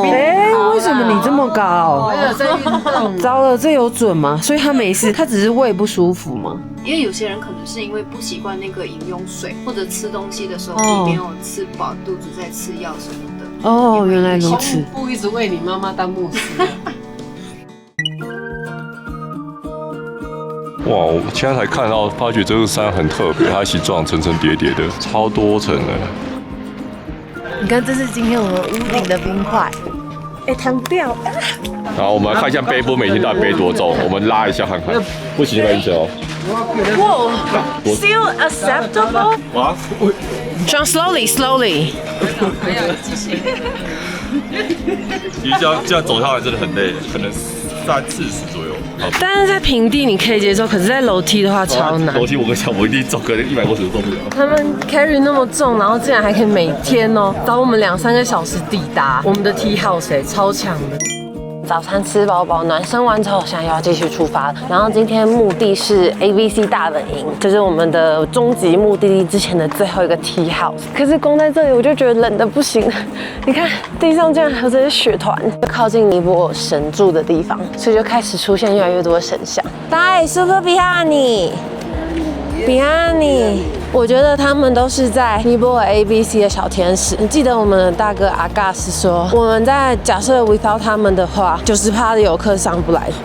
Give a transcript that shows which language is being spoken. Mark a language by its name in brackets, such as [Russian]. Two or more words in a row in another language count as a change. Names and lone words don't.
[Chinese] 92，哎，為什麼你這麼高？糟了，這有準嗎？所以她沒事，她只是胃不舒服嗎？因為有些人可能是因為不習慣那個飲用水，或者吃東西的時候你沒有吃飽，肚子在吃藥什麼的。哦，原來如此。不一直為你媽媽當牧師。哇！我現在才看到，發覺這個山很特別，它形狀層層疊疊的，超多層的。你看，這是今天我們屋頂的冰塊，哎，彈不掉。然後我們來看一下背波每天到底背多重，我們拉一下看看。不行，慢一點哦。 [English] 哇 ，still acceptable。 [Chinese] 哇 [English] John slowly。 [Chinese] 其實這樣走下來真的很累，可能30-40左右。但是在平地你可以接受，可是在楼梯的話超難。樓梯我跟你講，我一定走個100公尺都受不了。他們 carry 那麼重，然後竟然還可以每天哦，找我們2-3個小時抵達我們的 [English] tea house， [Chinese] 超強的。早餐吃飽飽，暖身完之後，現在又要繼續出發。然後今天目的是 ABC 大本營，就是我們的終極目的地之前的最後一個 [English] tea house。 [Chinese] 可是光在這裡我就覺得冷得不行。你看地上竟然還有這些雪團，靠近尼泊爾神住的地方，所以就開始出現越來越多的神像。 [Nepali] दाइ शुभ बिहानी. [Chinese] 我覺得他們都是在尼泊爾 ABC 的小天使。你記得我們的大哥阿嘎斯說，我們在假設 without 他們的話，90%的遊客上不來。